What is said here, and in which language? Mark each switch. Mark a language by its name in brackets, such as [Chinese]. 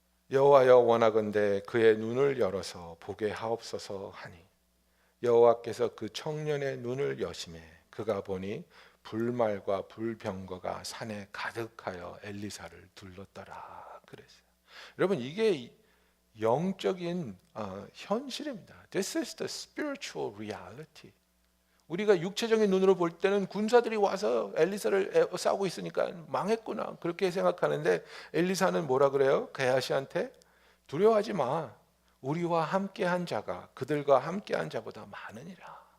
[Korean] 여호와여 원하건대 그의 눈을 열어서 보게 하옵소서 하니 여호와께서 그 청년의 눈을 여심해 그가 보니 불말과 불병거가 산에 가득하여 엘리사를 둘렀더라 그랬어요. 여러분 이게 영적인 현실입니다. [English] This is the spiritual reality. [Korean] 우리가 육체적인 눈으로 볼 때는 군사들이 와서 엘리사를 싸우고 있으니까 망했구나 그렇게 생각하는데 엘리사는 뭐라 그래요? 게하시한테 두려워하지 마. 우리와 함께한 자가 그들과 함께한 자보다 많으니라.